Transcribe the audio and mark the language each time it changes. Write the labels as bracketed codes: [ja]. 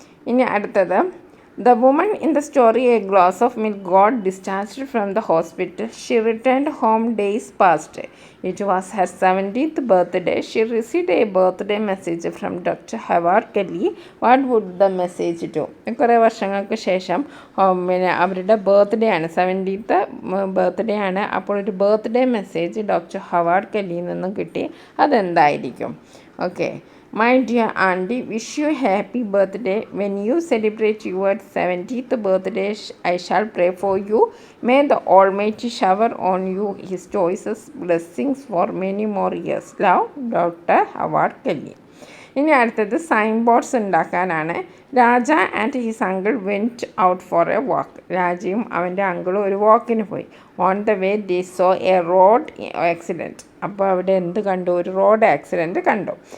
[ml] ഇനി അടുത്തത്, [en] the woman in the story, a glass of milk, got discharged from the hospital. She returned home days past. It was her 70th birthday. She received a birthday message from Dr. Howard Kelly. What would the message do? [ml] കുറേ വർഷങ്ങൾക്ക് ശേഷം പിന്നെ അവരുടെ birthday ആണ്, 70th birthday ആണ്. അപ്പോൾ ഒരു birthday message doctor Howard കെല്ലിയിൽ നിന്നും കിട്ടി. അതെന്തായിരിക്കും? [en] Okay. My dear auntie, wish you happy birthday. When you celebrate your 70th birthday, I shall pray for you. May the Almighty shower on you His choicest blessings for many more years. Love, Dr. Howard Kelly. [ml] ഇനി അടുത്തത് sign boards ഉണ്ടാക്കാനാണ്. [en] Raja and his uncle went out for a walk. [ml] രാജയും അവൻ്റെ അങ്കിളും ഒരു വാക്കിന് പോയി. [en] On the way they saw a road accident. [ml] അപ്പോൾ അവിടെ എന്ത് കണ്ടു? ഒരു റോഡ് ആക്സിഡൻറ്റ് കണ്ടു.